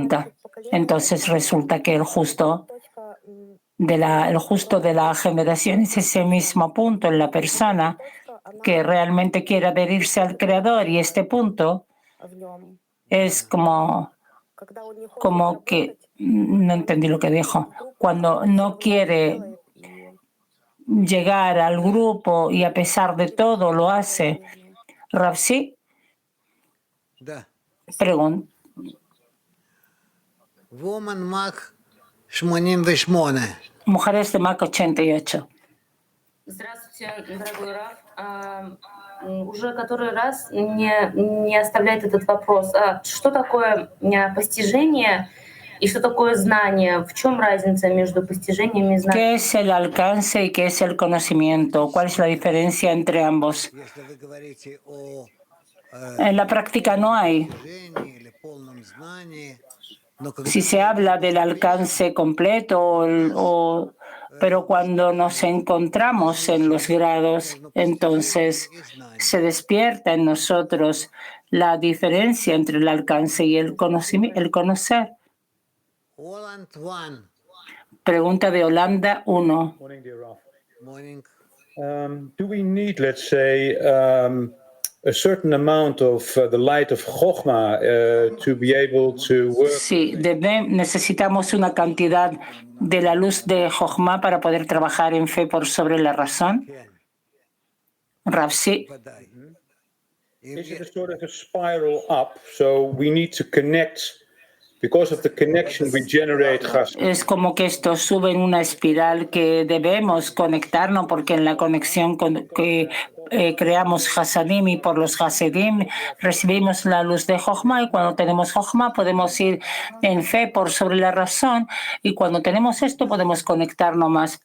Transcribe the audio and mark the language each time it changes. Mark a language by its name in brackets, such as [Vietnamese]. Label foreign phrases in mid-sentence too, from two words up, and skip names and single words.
[Spanish] Pregunta, Entonces resulta que el justo de la generación es ese mismo punto en la persona que realmente quiere adherirse al Creador, y este punto es como que, no entendí lo que dijo, cuando no quiere llegar al grupo y a pesar de todo lo hace. Ravsi pregunta. Mujeres de Mac 88. [Russian] Здравствуйте, дорогой Раф. Уже который раз не оставляет этот вопрос. Что такое постижение y что такое знание? В чем разница между постижением и знанием? [Spanish] ¿Qué es el alcance y qué es el conocimiento? ¿Cuál es la diferencia entre ambos? En la práctica no hay. Si se habla del alcance completo, pero cuando nos encontramos en los grados, entonces se despierta en nosotros la diferencia entre el alcance y el conocer. Pregunta de Holanda 1. [English] Do we need, let's say, a certain amount of the light of Chokhmah to be able to work? [Spanish] Sí, necesitamos una cantidad de la luz de Chokhmah para poder trabajar en fe por sobre la razón. Rav, sí. [English] Is it a sort of a spiral up? So we need to connect. Because of the connection we generate chassid. [Spanish] Es como que esto sube en una espiral que debemos conectarnos, porque en la conexión que creamos Hasadim, y por los Hasidim recibimos la luz de Chokhmah, y cuando tenemos Chokhmah podemos ir en fe por sobre la razón, y cuando tenemos esto podemos conectarnos más.